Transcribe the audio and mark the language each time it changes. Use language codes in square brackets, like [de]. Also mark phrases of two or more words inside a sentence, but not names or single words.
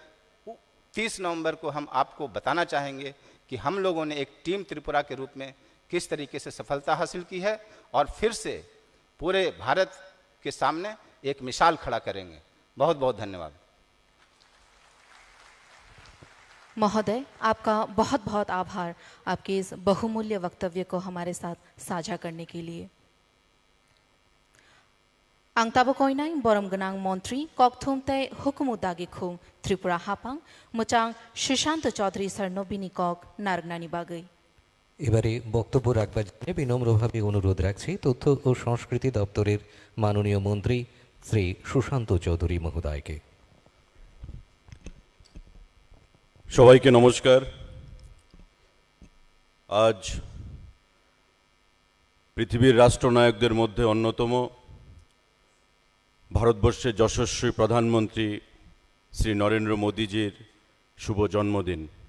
[hi] 30 नवंबर को हम आपको बताना चाहेंगे कि हम लोगों ने एक टीम त्रिपुरा के रूप में किस तरीके से सफलता हासिल की है और फिर से पूरे भारत के सामने एक मिसाल खड़ा करेंगे। बहुत बहुत धन्यवाद। महोदय, आपका बहुत बहुत आभार आपके इस बहुमूल्य वक्तव्य को हमारे साथ साझा करने के लिए। [trp] आंगताबो कोइनाई बरमगनांग मंत्री ककथुमते हुकुमुदागी खुं त्रिपुरा हापां मुचांग सुशांत चौधरी सरनो बिनी कक नारगनानी बागै। [bn] এবারে বক্তব্য রাখবার জন্য বিনম্রভাবে অনুরোধ রাখছি তথ্য ও সংস্কৃতি দপ্তরের মাননীয় মন্ত্রী শ্রী সুশান্ত চৌধুরী মহোদয়কে। সবাইকে নমস্কার। আজ পৃথিবীর রাষ্ট্রনায়কদের মধ্যে অন্যতম ভারতবর্ষের যশস্বী প্রধানমন্ত্রী শ্রী নরেন্দ্র মোদীজির শুভ জন্মদিন।